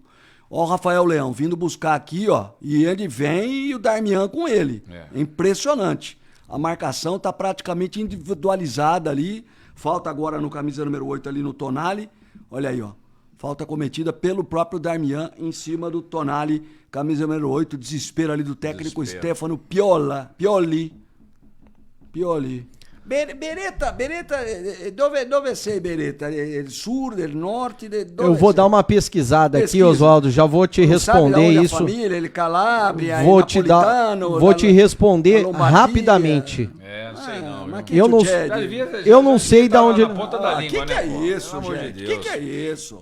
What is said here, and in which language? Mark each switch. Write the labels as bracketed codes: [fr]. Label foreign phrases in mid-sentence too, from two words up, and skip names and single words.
[pt] Ó o Rafael Leão vindo buscar aqui, ó, e ele vem e o Darmian com ele. Impressionante. A marcação está praticamente individualizada ali. Falta agora no camisa número 8 ali no Tonali. Olha aí, ó. Falta cometida pelo próprio Darmian em cima do Tonali. Camisa número 8. Desespero ali do técnico Stefano Pioli. [it] Beretta, dove sei Beretta? Il sul, il norte? [pt] Eu vou dar uma pesquisada aqui, Oswaldo, já vou te responder isso. Família, ele Calabria, vou te responder rapidamente. Não sei não. Eu não sei de onde... Que é isso, gente? Que é isso?